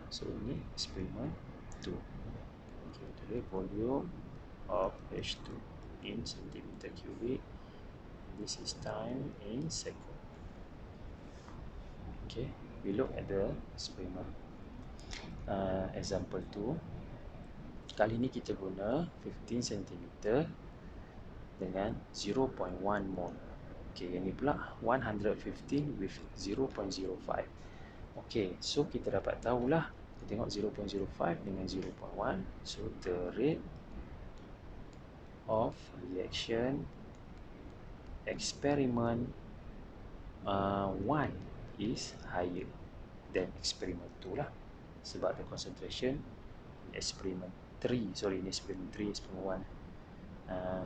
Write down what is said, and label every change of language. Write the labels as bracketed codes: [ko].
[en] So [ms] ini [en] experiment 2. Okay, volume of H2 in centimeter cubic. This is time in second. Okay, we look at the experiment. Example 2. [ms] Kali ini kita guna 15 cm dengan 0.1 mol. Okay, yang ni pula 115 [en] with 0.05. [ms] Okay, so kita dapat tahulah. Kita tengok 0.05 dengan 0.1. [en] So the rate of reaction experiment 1 is higher than experiment 2 lah. [ms] Sebab [en] the concentration experiment 3, sorry, ini experiment 3, experiment 1.